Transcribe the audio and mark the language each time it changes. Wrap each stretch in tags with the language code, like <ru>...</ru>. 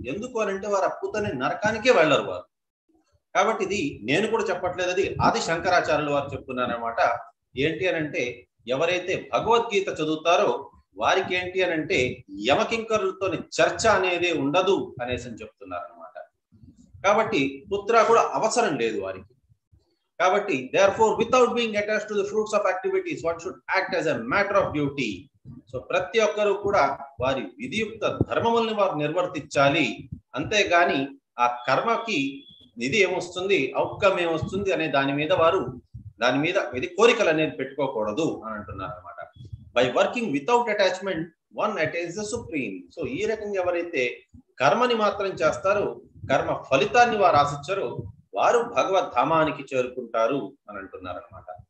<te>ఎందుకు అని అంటే వారు పుత్ అనే నరకానికే వెళ్ళరు వారు. కాబట్టి ఇది నేను కూడా చెప్పట్లేదు, అది ఆది శంకరాచార్యులు వారు చెప్తున్నారనమాట. ఏంటి అని అంటే ఎవరైతే భగవద్గీత చదువుతారో వారికి ఏంటి అని అంటే యమకింకరులతో చర్చ అనేది ఉండదు అనేసి అని చెప్తున్నారు అనమాట. కాబట్టి పుత్ర కూడా అవసరం లేదు వారికి.</te> <en>కాబట్టి therefore without being attached to the fruits of activities one should act as a matter of duty.</en> <te>So ప్రతి ఒక్కరు కూడా వారి విధియుక్త ధర్మముల్ని వారు నిర్వర్తించాలి. అంతేగాని ఆ కర్మకి ఇది ఏమొస్తుంది, అవుట్కమ్ ఏమొస్తుంది అనే దాని మీద ఇది కోరికలు అనేది పెట్టుకోకూడదు అని అంటున్నారు అనమాట.</te> <en>By working without attachment one attains the supreme.</en> <te>So ఈ రకంగా ఎవరైతే కర్మని మాత్రం చేస్తారో కర్మ ఫలితాన్ని వారు ఆశించారో వారు భగవద్ ధామానికి చేరుకుంటారు అని అంటున్నారు అనమాట.</te>